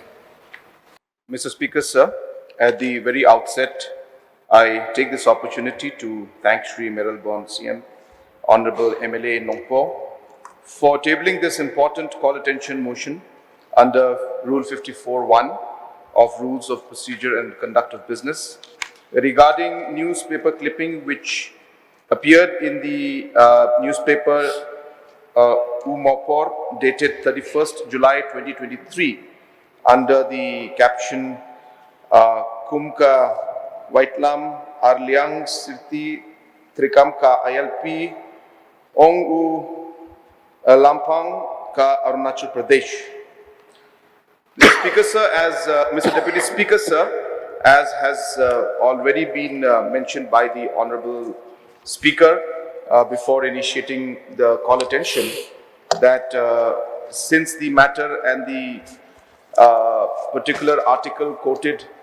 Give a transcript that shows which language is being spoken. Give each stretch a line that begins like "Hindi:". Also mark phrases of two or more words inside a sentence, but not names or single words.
English: Mr. Speaker, sir, at the very outset, I take this opportunity to thank Shri Meral Bon CM, Honorable MLA Nongpo, for tabling this important call attention motion under Rule 54(1) of Rules of Procedure and Conduct of Business regarding newspaper clipping which appeared in the newspaper Umopor dated 31st July 2023 under the caption Kumka Waitlam Arliang Sirti Trikam ka ILP Ong U Lampang ka Arunachal Pradesh. Mr. Speaker, sir, as Mr. Deputy Speaker, sir, as has already been mentioned by the Honorable Speaker before initiating the call attention, that since the matter and the particular article quoted